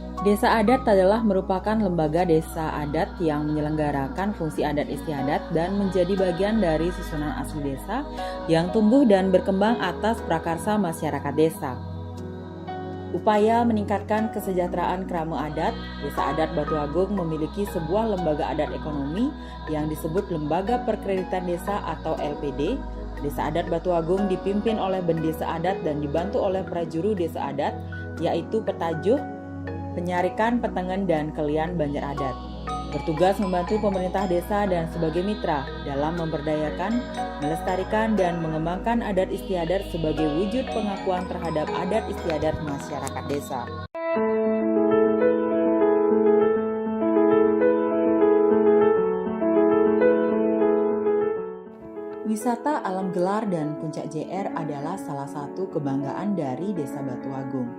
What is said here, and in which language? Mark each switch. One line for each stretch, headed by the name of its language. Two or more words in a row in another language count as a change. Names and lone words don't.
Indonesian: Desa adat adalah merupakan lembaga desa adat yang menyelenggarakan fungsi adat istiadat dan menjadi bagian dari susunan asli desa yang tumbuh dan berkembang atas prakarsa masyarakat desa. Upaya meningkatkan kesejahteraan kerama adat, Desa Adat Batu Agung memiliki sebuah lembaga adat ekonomi yang disebut Lembaga Perkreditan Desa atau LPD. Desa Adat Batu Agung dipimpin oleh Bendesa Adat dan dibantu oleh prajuru Desa Adat, yaitu Petajuh, Penyarikan, Petengen, dan Kelian Banjar Adat. Bertugas membantu pemerintah desa dan sebagai mitra dalam memberdayakan, melestarikan, dan mengembangkan adat istiadat sebagai wujud pengakuan terhadap adat istiadat masyarakat desa. Wisata alam gelar dan Puncak JR adalah salah satu kebanggaan dari Desa Batu Agung.